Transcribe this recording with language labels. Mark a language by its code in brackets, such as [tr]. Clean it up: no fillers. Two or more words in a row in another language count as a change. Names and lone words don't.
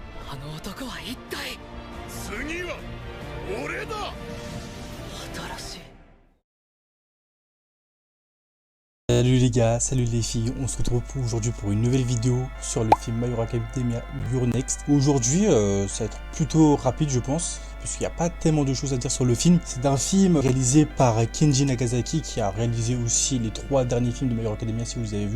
[ja] あの男は一体。次は俺だ。新しい。 [fr] Salut les gars, salut les filles, on se retrouve aujourd'hui pour une nouvelle vidéo sur le film My Hero Academia Your Next. Aujourd'hui, ça va être plutôt rapide je pense, parce qu'il n'y a pas tellement de choses à dire sur le film. C'est un film réalisé par Kenji Nagasaki qui a réalisé aussi les 3 derniers films de My Hero Academia si vous avez vu.